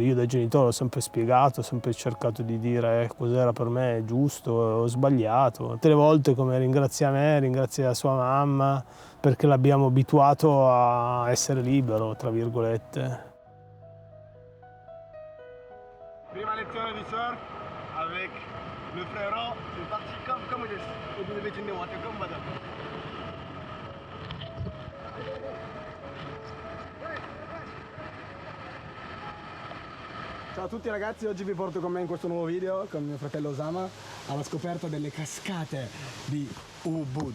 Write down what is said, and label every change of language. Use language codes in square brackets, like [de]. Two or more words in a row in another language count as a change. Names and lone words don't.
[it] Io da genitore ho sempre spiegato, ho sempre cercato di dire cos'era per me giusto o sbagliato. Tutte le volte come ringrazia me, ringrazia sua mamma, perché l'abbiamo abituato a essere libero, tra virgolette. Prima lezione di surf [fr] avec le frérot, c'est parti comme il est. Vous devez tenir comme madame. [it] Ciao a tutti ragazzi, oggi vi porto con me in questo nuovo video con mio fratello Osama alla scoperta delle cascate di Ubud.